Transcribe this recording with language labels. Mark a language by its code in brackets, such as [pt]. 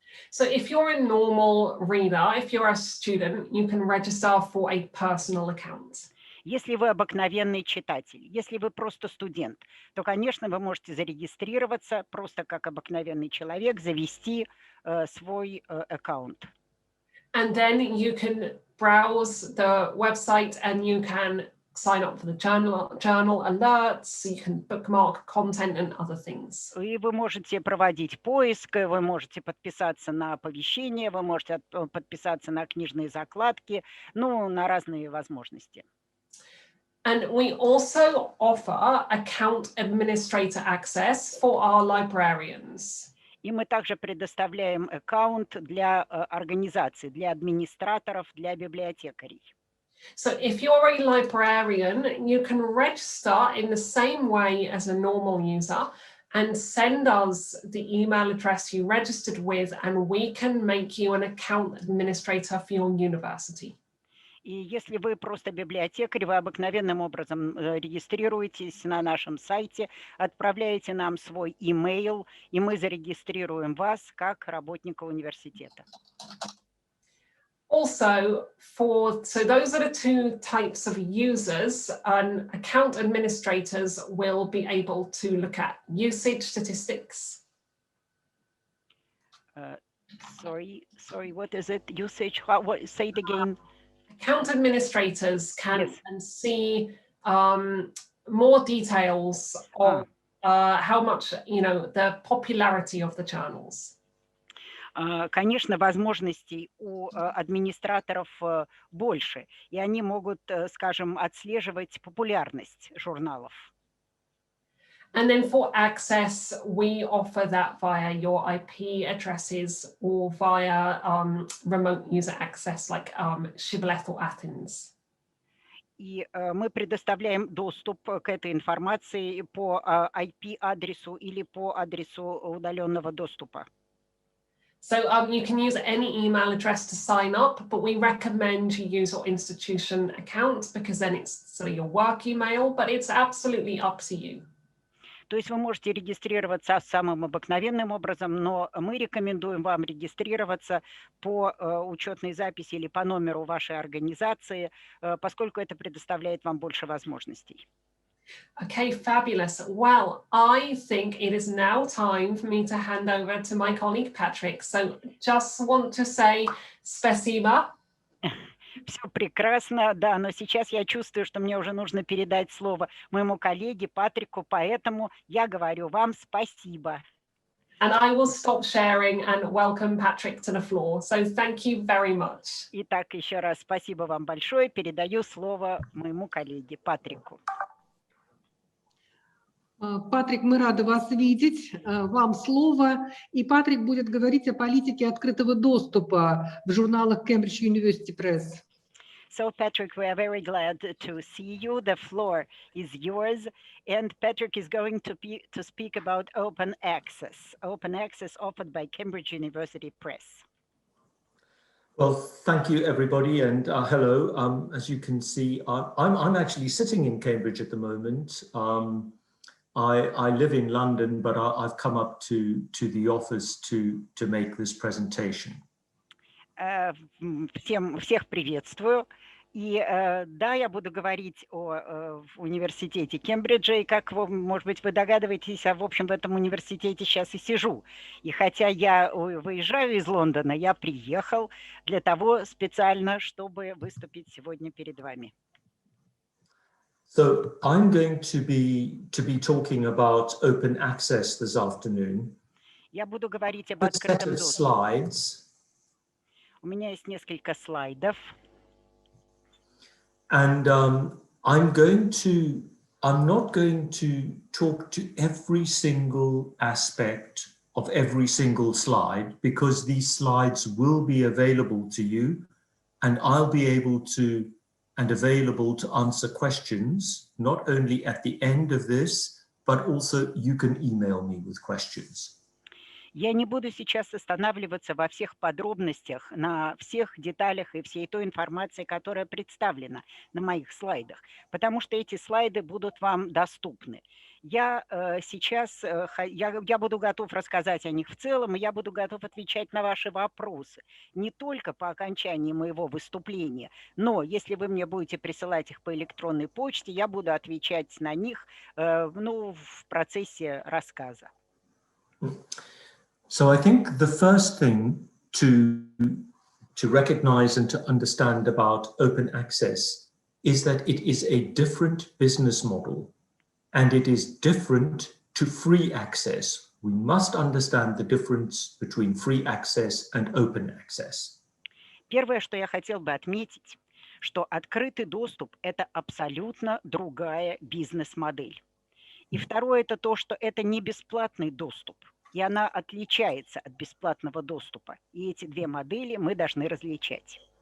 [en] So if you're a normal reader, if you're a student, you can register for a personal account. [ru] Если вы обыкновенный читатель, если вы просто студент, то, конечно, вы можете зарегистрироваться просто как обыкновенный человек, завести свой аккаунт. [en] And then you can browse the website and you can sign up for the journal alerts, you can bookmark content and other things. [ru] И вы можете проводить поиск, вы можете подписаться на оповещения, вы можете подписаться на книжные закладки, ну, на разные возможности. [en] And we also offer account administrator access for our librarians. [ru] И мы также предоставляем аккаунт для организаций, для администраторов, для библиотекарей. [en] So if you're a librarian, you can register in the same way as a normal user and send us the email address you registered with, and we can make you an account administrator for your university. [ru] И если вы просто библиотекарь, вы обыкновенным образом регистрируетесь на нашем сайте, отправляете нам свой имейл, и мы зарегистрируем вас как работника университета. [en] Also, so those are the two types of users, and account administrators will be able to look at usage statistics. Sorry, what is it? Usage, say it again. Account administrators can see more details of how much, the popularity of the channels. [ru] Конечно, возможностей у администраторов больше, и они могут, скажем, отслеживать популярность журналов. [en] And then for access, we offer that via your IP addresses or via remote user access like Shibboleth or Athens. [ru] И мы предоставляем доступ к этой информации по IP-адресу или по адресу удаленного доступа. [en] So you can use any email address to sign up, but we recommend you use your institution account because then it's sort of your work email, but it's absolutely up to you. [ru] То есть вы можете регистрироваться самым обыкновенным образом, но мы рекомендуем вам регистрироваться по учетной записи или по номеру вашей организации, поскольку это предоставляет вам больше возможностей. [en] Okay, fabulous. Well, I think it is now time for me to hand over to my colleague Patrick. So just want to say [ru] спасибо. Все прекрасно, да, но сейчас я чувствую, что мне уже нужно передать слово моему коллеге Патрику, поэтому я говорю вам спасибо. [en] And I will stop sharing and welcome Patrick to the floor. So thank you very much. [ru] Итак, еще раз спасибо вам большое. Передаю слово моему коллеге Патрику. Патрик, мы рады вас видеть. Вам слово. И Патрик будет говорить о политике открытого доступа в журналах Cambridge University Press. [en] So, Patrick, we are very glad to see you. The floor is yours. And Patrick is going to speak about open access offered by Cambridge University Press. Well, thank you, everybody, and hello. As you can see, I'm actually sitting in Cambridge at the moment. I live in London, but I've come up to the office to make this presentation. [ru] Всех приветствую. И да, я буду говорить о университете Кембриджа, и как вы, может быть, вы догадываетесь, в общем, в этом университете сейчас и сижу. И хотя я выезжаю из Лондона, я приехал для того специально, чтобы выступить сегодня перед вами. [en] So I'm going to be talking about open access this afternoon. [ru] Я буду говорить об открытом доступе. У меня есть несколько слайдов. [en] And I'm not going to talk to every single aspect of every single slide, because these slides will be available to you, and I'll be able to and available to answer questions, not only at the end of this, but also you can email me with questions. [ru] Я не буду сейчас останавливаться во всех подробностях, на всех деталях и всей той информации, которая представлена на моих слайдах, потому что эти слайды будут вам доступны. Я сейчас я буду готов рассказать о них в целом, и я буду готов отвечать на ваши вопросы, не только по окончании моего выступления, но если вы мне будете присылать их по электронной почте, я буду отвечать на них в процессе рассказа. [en] So I think the first thing to recognize and to understand about open access is that it is a different business model, and it is different to free access. We must understand the difference between free access and open access. [ru] Первое, что я хотел бы отметить, что открытый доступ – это абсолютно другая бизнес-модель. И второе – это то, что это не бесплатный доступ. И она отличается от бесплатного доступа. И эти две модели мы должны различать.